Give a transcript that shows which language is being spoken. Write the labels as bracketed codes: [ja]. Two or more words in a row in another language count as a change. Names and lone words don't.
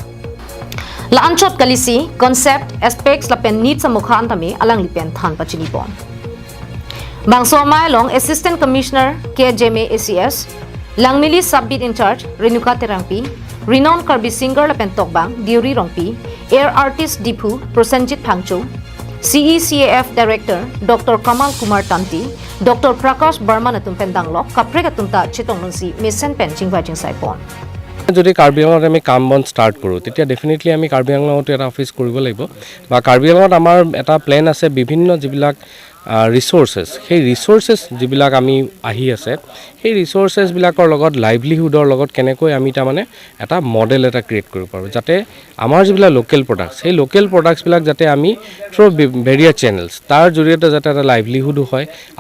[mjw] La anchot kalisi [en] concept aspects [mjw] la pen needs amukha antame alang lipen than pachini pon Bangso Mai Long [en] Assistant Commissioner [mjw] KJMA ACS Langmili Subbit [en] in charge [mjw] Renuka Terangpi [en] Renowned Karbi singer [mjw] la pen tokbang Diuri Rongpi [en] Air Artist [mjw] Dipu Prosenjit Phangchu CECAF Director Dr. Kamal Kumar Tanti, Dr. Prakash Burman atum pendanglok, kapre atumta chitongmunsi mission pen chingvai chingsai pon. [as] যদি কাৰ্বি আংলঙত আমি কাম বন ষ্টাৰ্ট কৰোঁ তেতিয়া ডেফিনেটলি আমি কাৰ্বি আংলঙত এটা অফিচ কৰিব লাগিব বা কাৰ্বি আংলঙত আমাৰ এটা প্লেন আছে বিভিন্ন যিবিলাক ৰিসোৰ্সেছ সেই ৰিসোৰ্সেছ যিবিলাক আমি আহি আছে সেই ৰিসোৰ্সেছবিলাকৰ লগত লাইভলিহুডৰ লগত কেনেকৈ আমি তাৰমানে এটা মডেল এটা ক্ৰিয়েট কৰিব পাৰোঁ যাতে আমাৰ যিবিলাক [en] local products [as] সেই [en] local products [as] যাতে আমি [en] through various channels [as] তাৰ জৰিয়তে যাতে এটা লাইভলিহুড হয় আৰু